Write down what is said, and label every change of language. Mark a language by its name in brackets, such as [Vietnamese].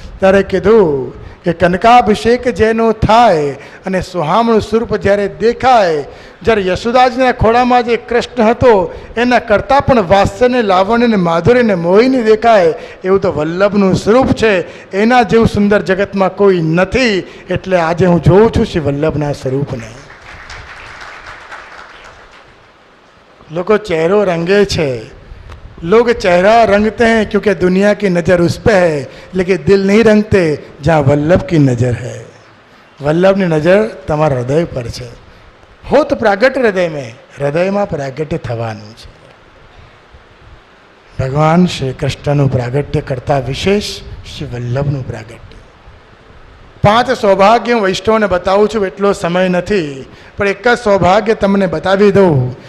[Gujarati] ત્યારે કીધું કે કનકાભિષેક જેનો થાય અને સુહામણું સ્વરૂપ જ્યારે દેખાય, જ્યારે યશોદાજીના ખોળામાં જે કૃષ્ણ હતો એના કરતાં પણ વાત્સલ્ય, લાવણ્ય અને માધુર્યને મોહીને દેખાય, એવું તો વલ્લભનું સ્વરૂપ છે. એના જેવું સુંદર જગતમાં કોઈ નથી. એટલે આજે હું જોઉં છું શ્રી વલ્લભના સ્વરૂપને. લોકો ચહેરો રંગે છે, [Hindi] लोग चेहरा रंगते हैं क्योंकि दुनिया की नज़र उस पर है, लेकिन दिल नहीं रंगते जहाँ वल्लभ की नज़र है. [Gujarati] वल्लभની નજર તમારા હૃદય પર છે. હોત પ્રાગટ્ય હૃદયમાં, હૃદયમાં પ્રાગટ્ય થવાનું છે. ભગવાન શ્રી કૃષ્ણનું પ્રાગટ્ય કરતાં વિશેષ શ્રી વલ્લભનું પ્રાગટ્ય. 5 સૌભાગ્ય હું વૈષ્ણવને બતાવું છું, એટલો સમય નથી, પણ એક જ સૌભાગ્ય તમને બતાવી દઉં.